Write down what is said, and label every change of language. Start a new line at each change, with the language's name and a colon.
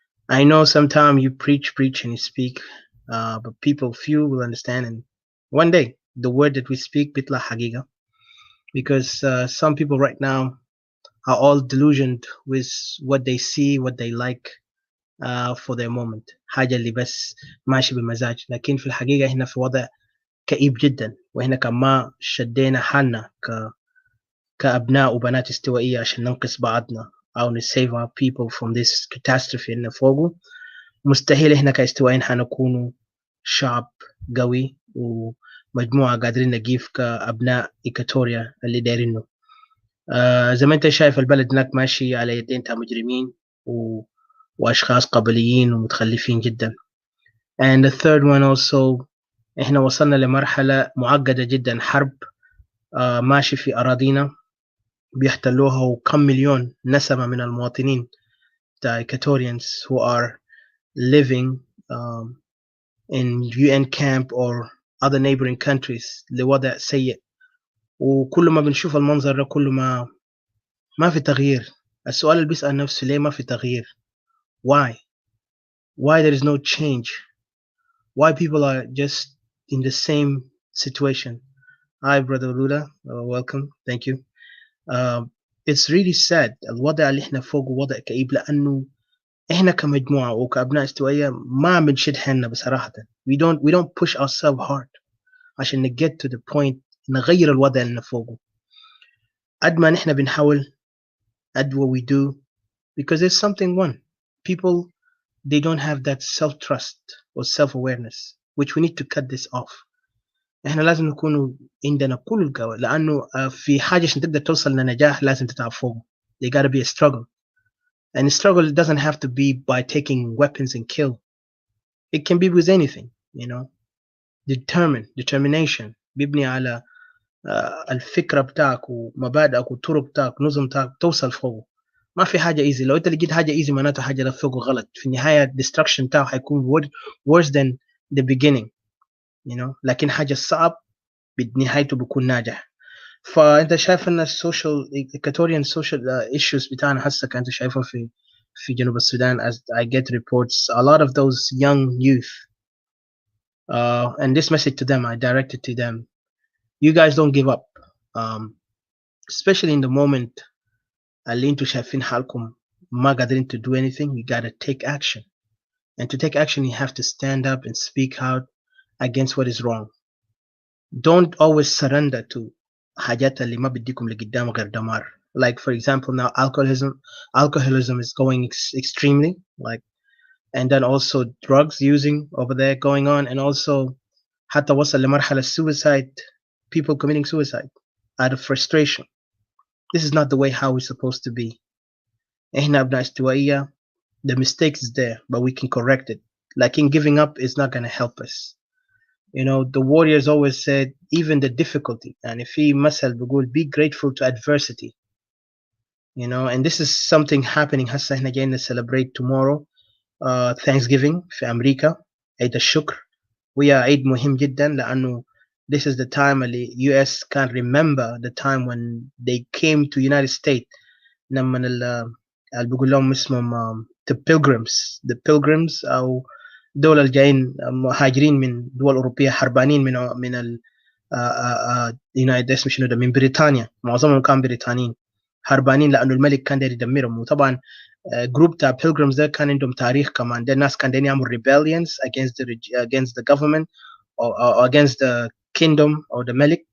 English: I know sometimes you preach and you speak, but people few will understand, and one day the word that we speak
Arabic: bitla hagiga,
English: because some people right now are all delusioned with what they see, what they like for their moment.
Arabic: حاجة اللي بس ماشي بمزاج، لكن في الحقيقة هنا في وضع كئيب جدا، وهنا كما شدينا حالنا كأبناء وبنات استوائية عشان ننقذ بعضنا أو نسيف
English: our people from this catastrophe
Arabic: اللي فوقه. مستحيل إحنا كاستوائيين حنكونوا شعب قوي ومجموعة قادرين نجيف كأبناء إيكاتوريا اللي دايرينه. زي ما انت شايف البلد هناك ماشي على يدين مجرمين واشخاص قبليين ومتخلفين جدا.
English: And the third one also,
Arabic: احنا وصلنا لمرحلة معقدة جدا، حرب ماشي في أراضينا بيحتلوها، وكم مليون نسمة من المواطنين
English: the Equatorians who are living in UN camp or other neighboring countries
Arabic: لوضع سيء. وكل ما بنشوف المنظر ده كل ما في تغيير. السؤال اللي بيسأل نفسه ليه ما في تغيير؟
English: Why there is no change? Why people are just in the same situation? Hi brother Luda, welcome, thank you. It's really sad.
Arabic: الوضع اللي احنا فوق وضع كئيب، لأنه احنا كمجموعة وكأبناء استوائية ما بنشد حيلنا بصراحة.
English: we don't push ourselves hard
Arabic: عشان
English: get to the point
Arabic: نغير الوضع اللي فوقه. قد ما نحن بنحاول
English: at what we do, because there's something wrong. People, they don't have that self-trust or self-awareness, which we need to cut this off.
Arabic: احنا لازم نكون عندنا كل القوة، لأنه في حاجة عشان تقدر توصل لنجاح لازم تتعب فوق.
English: There gotta be a struggle, and struggle doesn't have to be by taking weapons and kill. It can be with anything, determination
Arabic: بيبني على الفكرة بتاعك ومبادئك والطرق بتاعك نظم بتاعك توصل فوق. ما في حاجة easy. لو انت لقيت حاجة easy معناته حاجة ده فوق غلط. في النهاية destruction بتاعه حيكون
English: worse than the beginning,
Arabic: لكن حاجة صعب بنهايته بيكون ناجح. فانت شايف ان السوشيال
English: Equatorian social issues
Arabic: بتاعنا هسه كانت شايفها في جنوب السودان,
English: as I get reports, a lot of those young youth, and this message to them I directed to them: you guys don't give up, especially in the moment
Arabic: اللي انتوا شايفين حالكم ما قادرين
English: to do anything. You gotta take action, and to take action you have to stand up and speak out against what is wrong. Don't always surrender to
Arabic: حاجات اللي ما بديكم لقدام غير دمار.
English: Like for example now alcoholism is going extremely, like, and then also drugs using over there going on, and also
Arabic: حتى وصل لمرحلة
English: suicide, people committing suicide out of frustration. This is not the way how we're supposed to be.
Arabic: احنا أبناء استوائية,
English: the mistake is there, but we can correct it. Like in giving up is not going to help us. The warriors always said even the difficulty, and if he
Arabic: مثل بيقول
English: be grateful to adversity. And this is something happening.
Arabic: هسه احنا جايين
English: celebrate tomorrow Thanksgiving
Arabic: في أمريكا, عيد الشكر. وهي عيد مهم جدا لأنه
English: this is the time اللي US can remember the time when they came to United States.
Arabic: لما اللي بيقول لهم اسمهم the pilgrims أو دول الجايين مهاجرين من دول أوروبية حربانين من United States, من بريطانيا. معظمهم كانوا بريطانيين. هربانين لانه الملك كان داير يدمرهم. وطبعا جروب تاع pilgrims ده كان عندهم تاريخ كمان، ده الناس كان دايرين يعملوا
English: rebellions against the government or against the kingdom or the
Arabic: ملك.